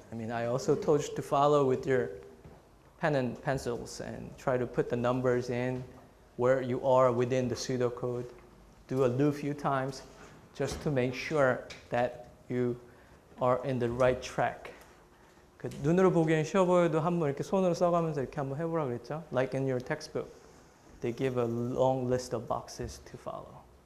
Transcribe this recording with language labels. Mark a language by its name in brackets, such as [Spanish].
[English] I mean, I also told you to follow with your pen and pencils and try to put the numbers in where you are within the pseudocode. Do a loop few times just to make sure that you are in the right track. [Korean] 그 눈으로 보기엔 쉬워 보여도 한번 이렇게 손으로 써가면서 이렇게 한번 해보라 그랬죠? [English] Like in your textbook, they give a long list of boxes to follow.